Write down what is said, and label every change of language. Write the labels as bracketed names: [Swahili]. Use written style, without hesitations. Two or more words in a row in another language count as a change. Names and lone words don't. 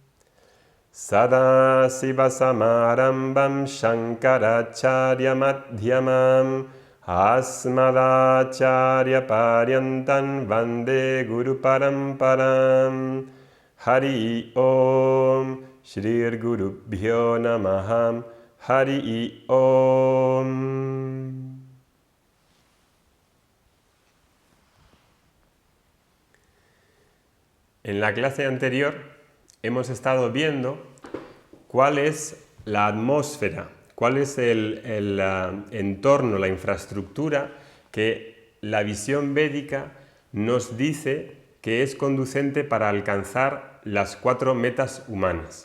[Sanskrit] Sadasiva Samarambam Shankaracharya Madhyamam Asmadacharya Paryantam Vande Guru Paramparam. Hari Om Shri Gurubhyo Namah. Hari Om. [Spanish] En la clase anterior hemos estado viendo cuál es la atmósfera, cuál es el entorno, la infraestructura que la visión védica nos dice que es conducente para alcanzar las 4 metas humanas.